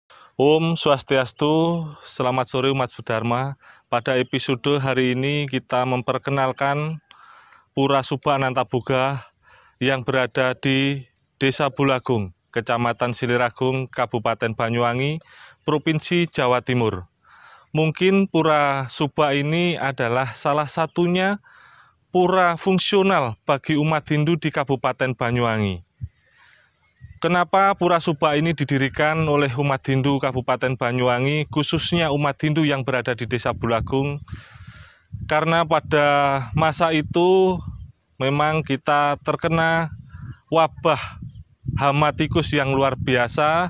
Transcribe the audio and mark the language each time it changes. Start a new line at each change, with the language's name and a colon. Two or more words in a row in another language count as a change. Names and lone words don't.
Indonesian: Om Swastiastu, selamat sore umat Dharma. Pada episode hari ini kita memperkenalkan Pura Subak Anantaboga yang berada di Desa Bulagung, Kecamatan Siliragung, Kabupaten Banyuwangi, Provinsi Jawa Timur. Mungkin Pura Subak ini adalah salah satunya pura fungsional bagi umat Hindu di Kabupaten Banyuwangi. Kenapa Pura Subak ini didirikan oleh umat Hindu Kabupaten Banyuwangi, khususnya umat Hindu yang berada di Desa Bulagung? Karena pada masa itu memang kita terkena wabah hama tikus yang luar biasa.